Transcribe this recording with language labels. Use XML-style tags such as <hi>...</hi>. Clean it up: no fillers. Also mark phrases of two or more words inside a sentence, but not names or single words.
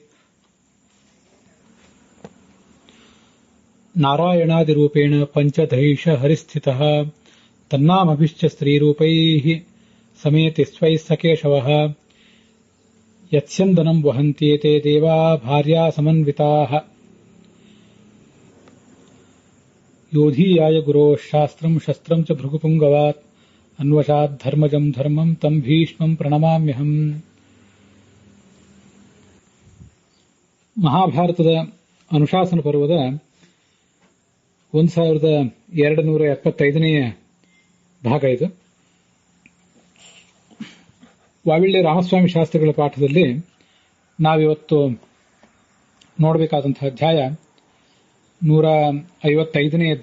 <sa>ನಾರಾಯಣಾದಿರೂಪೇಣ ಪಂಚಧೈಷ ಹರಿಸ್ಥಿತಃ ತನ್ನಾಮಭಿಶ್ಚ ಸ್ತ್ರೀರೂಪೈಃ ಸಮೇತಿ ಸ್ವೈಃ ಸಕೇಶವಃ ಯತ್ಸ್ಯಂದನಂ ವಹಂತ್ಯೇತೆ ದೇವಾ ಭಾರ್ಯಾ ಸಮನ್ವಿತಾಃ ಯೋಧೀಯಾಯ ಗುರೋಃ ಶಾಸ್ತ್ರಂ ಶಸ್ತ್ರಂ ಚ ಭೃಗುಪುಂಗವಾತ್ ಅನ್ವಶಾತ್ ಧರ್ಮಜಂ ಧರ್ಮಂ ತಂ ಭೀಷ್ಮಂ ಪ್ರಣಮಾಮ್ಯಹಂ.</sa> <kn>ಮಹಾಭಾರತದ ಅನುಶಾಸನ ಪರ್ವದ 1275ನೇ ಭಾಗ ಇದು. ವಾವಿಳ್ಳೆ ರಾಮಸ್ವಾಮಿ ಶಾಸ್ತ್ರಿಗಳ ಪಾಠದಲ್ಲಿ ನಾವಿವತ್ತು ನೋಡಬೇಕಾದಂತಹ ಅಧ್ಯಾಯ 155ನೇದ್ದು.</kn>